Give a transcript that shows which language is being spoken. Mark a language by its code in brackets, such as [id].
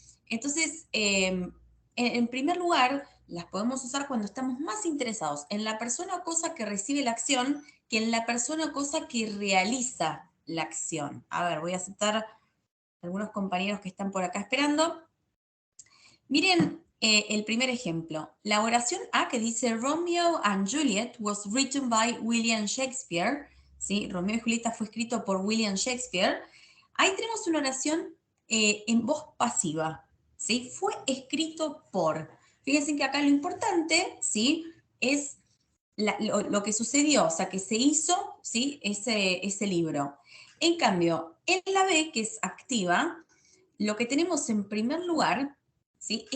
[es] Entonces, en primer lugar, las podemos usar cuando estamos más interesados en la persona o cosa que recibe la acción que en la persona o cosa que realiza la acción. A ver, voy a aceptar algunos compañeros que están por acá esperando. Miren el primer ejemplo. La oración A que dice [en] Romeo and Juliet was written by William Shakespeare. [es] ¿Sí? Romeo y Julieta fue escrito por William Shakespeare. Ahí tenemos una oración en voz pasiva. ¿Sí? Fue escrito por. Fíjense que acá lo importante, ¿sí? Es lo que sucedió, o sea, que se hizo, ¿sí? Ese libro. En cambio, en la B, que es activa, lo que tenemos en primer lugar, ¿sí?